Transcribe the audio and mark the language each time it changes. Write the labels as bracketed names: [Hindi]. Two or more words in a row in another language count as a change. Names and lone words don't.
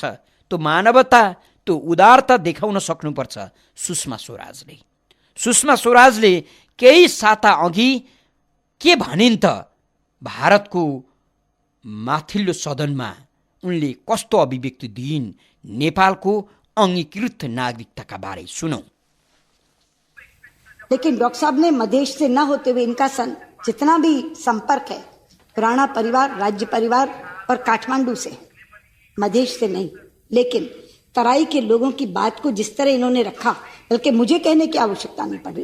[Nepali] त्यो मानवता, त्यो उदारता देखाउन सक्नुपर्छ सुषमा स्वराजले। सुषमा स्वराजले केही साता अघि के भनिन् त भारतको माथिल्लो सदनमा उनले कस्तो अभिव्यक्ति दिइन् नेपालको अंगीकृत नागरिकता बारे सुनौ। [Hindi] लेकिन डॉक्टर साहब ने मधेश से न होते हुए इनका जितना भी संपर्क है राणा परिवार, राज्य परिवार और काठमांडू से, मधेश से नहीं, लेकिन तराई के लोगों की बात को जिस तरह इन्होंने रखा, बल्कि मुझे कहने की आवश्यकता नहीं पड़ रही।